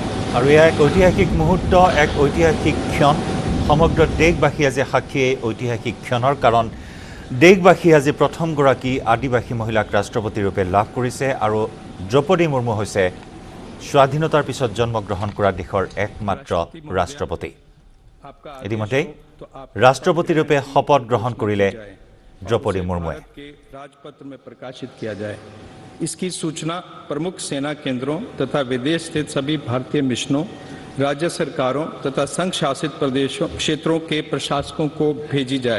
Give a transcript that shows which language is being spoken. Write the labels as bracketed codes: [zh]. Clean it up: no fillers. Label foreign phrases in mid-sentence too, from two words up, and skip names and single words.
[as] আৰু এয়া এক ঐতিহাসিক মুহূৰ্ত, এক ঐতিহাসিক ক্ষণ। সমগ্ৰ দেশবাসী আজি সাক্ষী এই ঐতিহাসিক ক্ষণৰ, কাৰণ দেশবাসী আজি প্ৰথমগৰাকী আদিবাসী মহিলাক ৰাষ্ট্ৰপতি ৰূপে লাভ কৰিছে আৰু দ্ৰৌপদী মুৰ্মু হৈছে স্বাধীনতাৰ পিছত জন্মগ্ৰহণ কৰা দেশৰ একমাত্ৰ ৰাষ্ট্ৰপতি। ইতিমধ্যে ৰাষ্ট্ৰপতি ৰূপে শপত গ্ৰহণ কৰিলে द्रौपदी मुर्मू [hi] के राजपत्र में प्रकाशित किया जाए। इसकी सूचना प्रमुख सेना केंद्रों तथा विदेश स्थित सभी भारतीय मिशनों, राज्य सरकारों तथा संघ शासित प्रदेशों क्षेत्रों के प्रशासकों को भेजी जाए।